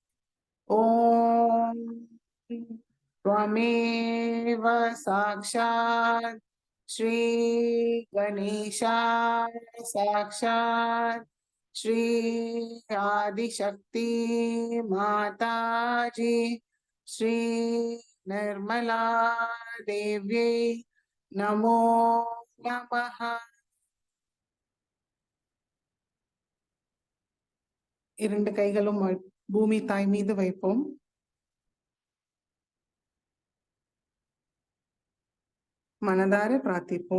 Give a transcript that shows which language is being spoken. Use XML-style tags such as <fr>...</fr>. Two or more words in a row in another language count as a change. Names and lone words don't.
<sa>ओम त्वमेव साक्षात् श्री गणेशाय साक्षात् श्री आदिशक्ति माताजी श्री निर्मला देव्यै नमो नमः।</sa> <ta>இரண்டு கைகளும் பூமி தாய் மீது வைப்போம்। மனதார பிரார்த்திப்போம்।</ta>